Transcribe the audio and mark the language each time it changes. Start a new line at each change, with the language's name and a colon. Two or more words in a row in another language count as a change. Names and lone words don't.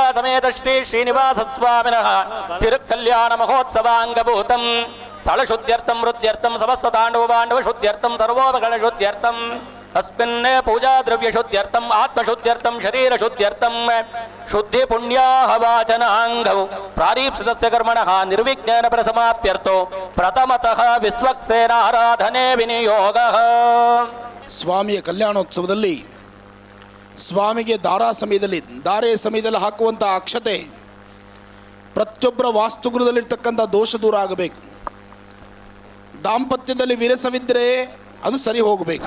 Sanskrit: समेत श्री श्रीनिवासस्वामिनः तिरुकल्याण महोत्सवाङ्गभूतम् स्थलशुद्ध्यर्थं हृद्यर्थं समस्त ताण्डव पाण्डव शुद्ध्यर्थं सर्वोपकरण शुद्ध्यर्थं अस्मिन् पूजा द्रव्य शुद्ध्यर्थं आत्मशुद्ध्यर्थं शरीर शुद्ध्यर्थं शुद्धि पुण्याहवाचनाङ्गौ प्रारीप्सितस्य कर्मणः निर्विघ्नेन प्रसमाप्त्यर्थो प्रथमतः विश्वक्सेना आराधने विनियोगः.
Kannada: ಸ್ವಾಮಿಯ ಕಲ್ಯಾಣೋತ್ಸವದಲ್ಲಿ ಸ್ವಾಮಿಗೆ ಧಾರೆ ಸಮಯದಲ್ಲಿ ಹಾಕುವಂಥ ಅಕ್ಷತೆ ಪ್ರತಿಯೊಬ್ಬರ ವಾಸ್ತುಗೃಹದಲ್ಲಿರ್ತಕ್ಕಂಥ ದೋಷ ದೂರ ಆಗಬೇಕು. ದಾಂಪತ್ಯದಲ್ಲಿ ವಿರಸವಿದ್ದರೆ ಅದು ಸರಿ ಹೋಗಬೇಕು.